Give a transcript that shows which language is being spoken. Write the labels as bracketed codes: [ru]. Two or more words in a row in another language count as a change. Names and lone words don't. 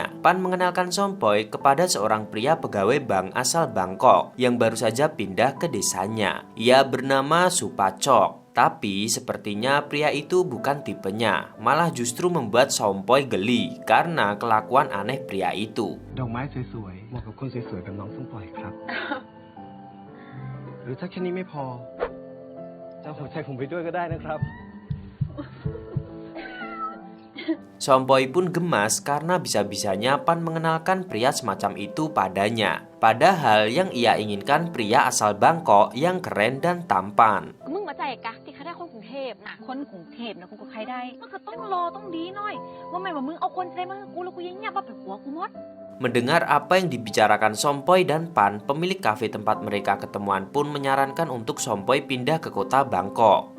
[id] Pan mengenalkan Sompoy kepada seorang pria pegawai bank asal Bangkok yang baru saja pindah ke desanya. Ia bernama Supacok. Tapi sepertinya pria itu bukan tipenya, malah justru membuat Sompoy geli karena kelakuan aneh pria itu. [th] หรือถ้าแค่นี้ไม่พอจะหัวใจผมไปด้วยก็ได้นะครับ [id] Sompoy pun gemas karena bisa-bisanya Pan mengenalkan pria semacam itu padanya. Padahal yang ia inginkan pria asal Bangkok yang keren dan tampan. Mendengar apa yang dibicarakan Sompoy dan Pan, pemilik kafe tempat mereka ketemuan pun menyarankan untuk Sompoy pindah ke kota Bangkok.